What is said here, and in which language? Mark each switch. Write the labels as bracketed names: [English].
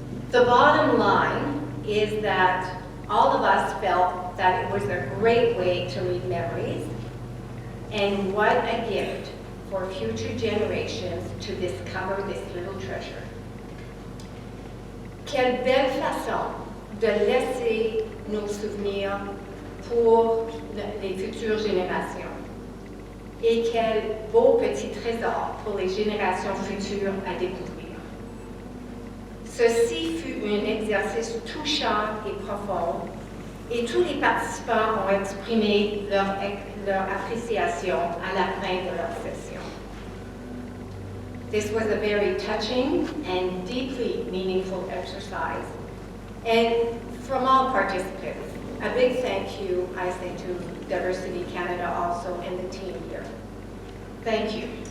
[English] The bottom line is that all of us felt that it was a great way to leave memories, and what a gift for future generations to discover this little treasure. [French] Quelle belle façon de laisser nos souvenirs pour les futures générations. Et quel beau petit trésor pour les générations futures à découvrir. Ceci fut un exercice touchant et profond, et tous les participants ont exprimé leur appréciation à la fin de leur session. [English] This was a very touching and deeply meaningful exercise. And from all participants, a big thank you, I say, to Diversity Canada also and the team here. Thank you.